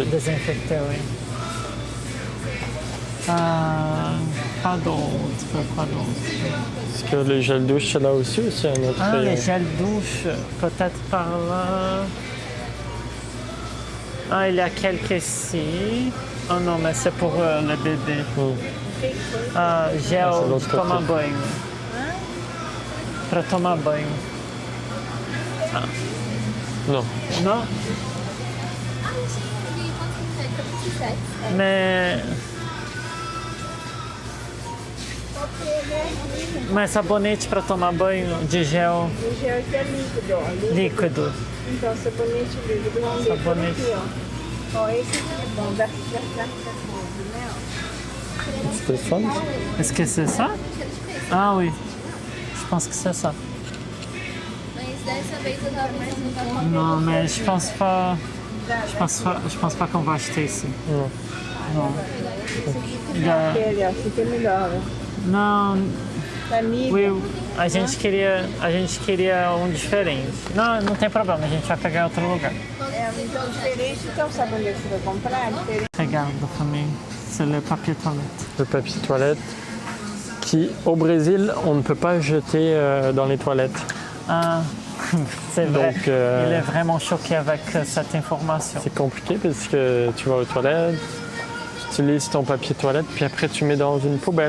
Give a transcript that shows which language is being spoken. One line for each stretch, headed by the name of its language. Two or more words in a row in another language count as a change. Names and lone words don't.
French: désinfecter, oui. Pas d'autre, pas d'autre. Est-ce que les gels douche, c'est là aussi ou c'est un autre Ah, rayon? les gels douche, peut-être par là. Ah, il y a quelques ici. Oh non, mais c'est pour le bébé. Ah, c'est gel l'autre
Portuguese: de tomar
French: côté.
Portuguese: banho. Para tomar banho. Non. Non? Mais sabonete para tomar banho de gel O gel que é líquido, ó. líquido. Então, sabonete líquido, vamos ver por Sabonete. aqui, ó. Ó, esse aqui é bom, da coisa, né? Ó.
French: C'est fun. Est-ce que c'est ça? Ah oui, je pense que c'est ça.
Portuguese: Mas dessa vez eu tava pensando
French: Non, mais je pense pas. Je pense pas qu'on va acheter ici. Non. Non. Il y a-
Portuguese: Aquele, ó, esse aqui é melhor, ó. Não, Da Nivea. Will, a gente queria um diferente. Não, não tem problema, a gente vai pegar em outro lugar. É, então diferente, então o sabonete que você vai comprar, diferente.
French: Regarde, famille, c'est le papier toilette. Le papier toilette qui, au Brésil, on ne peut pas jeter dans les toilettes. Ah, c'est vrai. Donc, Il est vraiment choqué avec cette information. C'est compliqué parce que tu vas aux toilettes, tu utilises ton papier toilette, puis après tu mets dans une poubelle.